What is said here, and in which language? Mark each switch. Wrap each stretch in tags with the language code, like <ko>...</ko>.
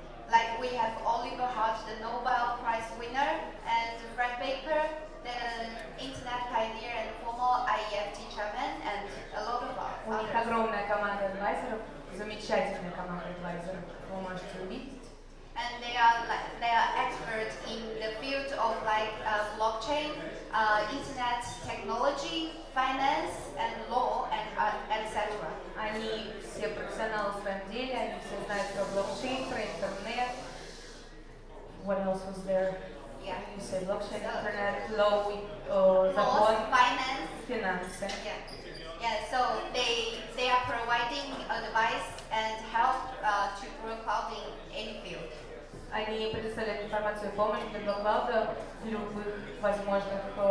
<en>Like we have Oliver Hart, the Nobel Prize winner, and Frank Baker, the internet pioneer and former IEFT chairman, and a lot of</en> <ru>У них</ru> <en>others.</en> <ru>огромная команда адвайзеров, замечательная команда адвайзеров, вы можете увидеть.</ru> <en>And they are experts in the field of blockchain, internet technology, finance, and law, and etc.</en> <ru>Они все профессионалы в своем деле, они все знают про блокчейн, про интернет.</ru> <en>What else was there? Yeah. You say blockchain, интернет, law, Laws,</en> <ru>закон,</ru> <en>finance.</en> <ru>финансы.</ru> <en>Yeah. So they are providing advice and help to grow cloud in any field.</en> <ru>Они предоставляют информацию и помощь для Blockcloud в любых возможных</ru>